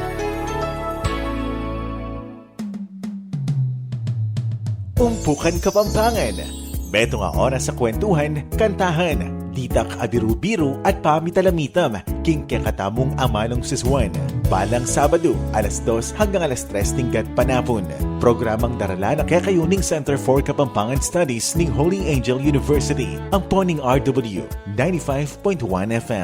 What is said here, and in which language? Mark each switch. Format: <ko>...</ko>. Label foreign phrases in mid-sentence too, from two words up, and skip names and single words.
<pam>Umpukan Kapampangan. Beto nga oras sa kwentuhan, kantahan, ditak abiru-biru at pamitalamitam king kakatamong amanong siswan. Balang Sabado, alas 2 hanggang alas 3 tingkat panapon. Programang darala na kakayuning Center for Kapampangan Studies ng Holy Angel University, ang poning RW 95.1 FM.</pam>